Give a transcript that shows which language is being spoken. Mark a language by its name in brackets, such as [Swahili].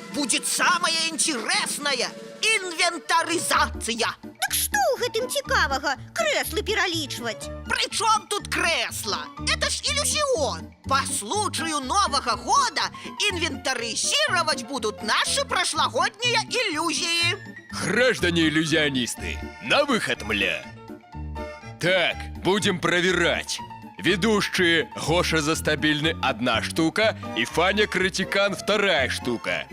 [Russian] Будет самое интересное – инвентаризация. Так что [Belarusian] ў гэтым цікавага крэслы пералічваць? [Russian] Причем тут кресло? Это ж иллюзион. По случаю Нового года инвентаризировать будут наши прошлогодние иллюзии. Граждане иллюзионисты, на выход, мля! Так, будем проверять. Ведущие Гоша Застабильный – 1 штука и Фаня Критикан – 2 штука.